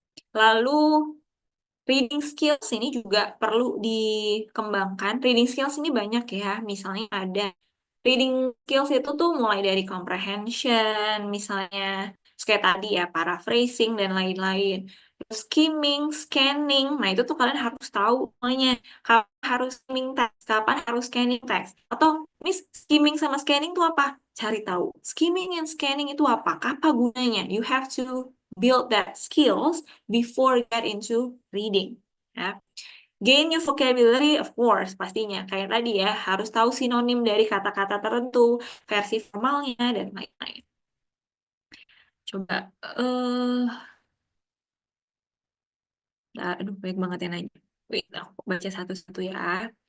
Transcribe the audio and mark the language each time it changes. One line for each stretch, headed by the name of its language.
Indonesian: Lalu reading skills ini juga perlu dikembangkan. Reading skills ini banyak ya. Misalnya ada reading skills itu tuh mulai dari comprehension, misalnya kayak tadi ya, paraphrasing dan lain-lain. Terus skimming, scanning. Nah, itu tuh kalian harus tahu semuanya. Kapan harus skimming text, kapan harus scanning text. Atau, Miss, skimming sama scanning itu apa? Cari tahu.
English: Skimming and scanning
Indonesian: itu apa? Apa gunanya?
English: You have to build that skills before get into reading. Ya. Gain your vocabulary, of course, pastinya.
Indonesian: Kayak tadi ya, harus tahu sinonim dari kata-kata tertentu, versi formalnya, dan lain-lain. Coba, aduh, baik banget yang nanya. Wait, aku baca satu-satu ya.